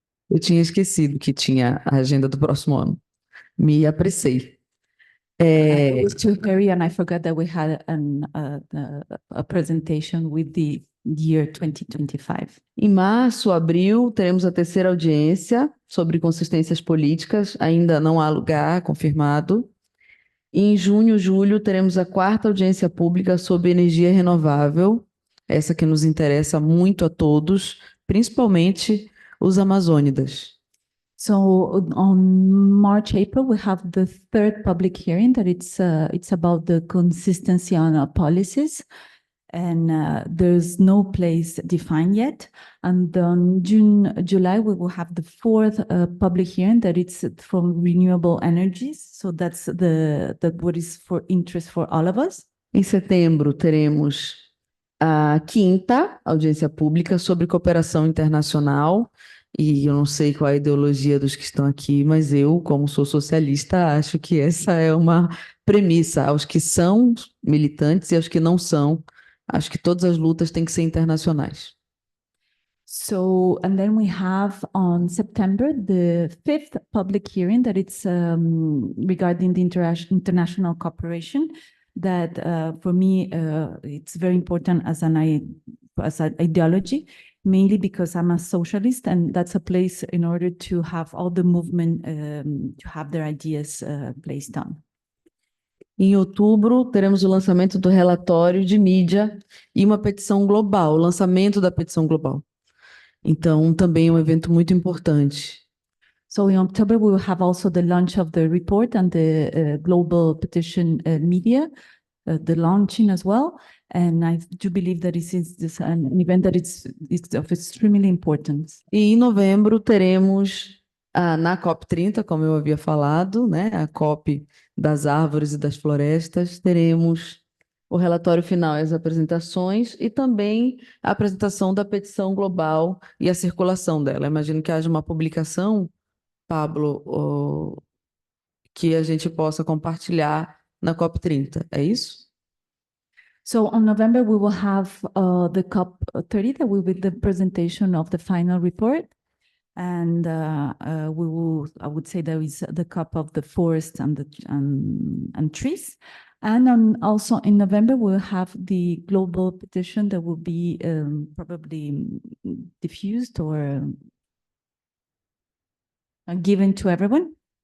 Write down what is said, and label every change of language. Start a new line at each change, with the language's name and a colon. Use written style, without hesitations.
Portuguese: Eu tinha esquecido que tinha a agenda do próximo ano. Me apressei.
English: It was too hurry and I forgot that we had a presentation with the year 2025.
Portuguese: Em março, abril, teremos a terceira audiência sobre consistências políticas. Ainda não há lugar confirmado. E em junho, julho, teremos a quarta audiência pública sobre energia renovável. Essa que nos interessa muito a todos, principalmente os amazônidas.
English: So on March, April, we have the third public hearing that it's about the consistency on our policies. And there's no place defined yet. And on June, July, we will have the fourth public hearing that it's from renewable energies. So that's what is for interest for all of us.
Portuguese: Em setembro, teremos a quinta audiência pública sobre cooperação internacional. E eu não sei qual é a ideologia dos que estão aqui, mas eu, como sou socialista, acho que essa é uma premissa aos que são militantes e aos que não são. Acho que todas as lutas têm que ser internacionais.
English: So, and then we have on September, the fifth public hearing that it's regarding the international cooperation that for me, it's very important as an ideology, mainly because I'm a socialist and that's a place in order to have all the movement to have their ideas placed on.
Portuguese: Em outubro, teremos o lançamento do relatório de mídia e uma petição global, o lançamento da petição global. Então, também é um evento muito importante.
English: So in October, we will have also the launch of the report and the global petition media, the launching as well. And I do believe that this is an event that it's of extremely importance.
Portuguese: E em novembro, teremos na COP30, como eu havia falado, né, a COP das árvores e das florestas, teremos o relatório final e as apresentações e também a apresentação da petição global e a circulação dela. Imagino que haja uma publicação, Pablo, que a gente possa compartilhar na COP30, é isso?
English: So on November, we will have the COP30, that will be the presentation of the final report. And we will, I would say there is the COP of the forest and trees. And also in November, we'll have the global petition that will be probably diffused or given to everyone.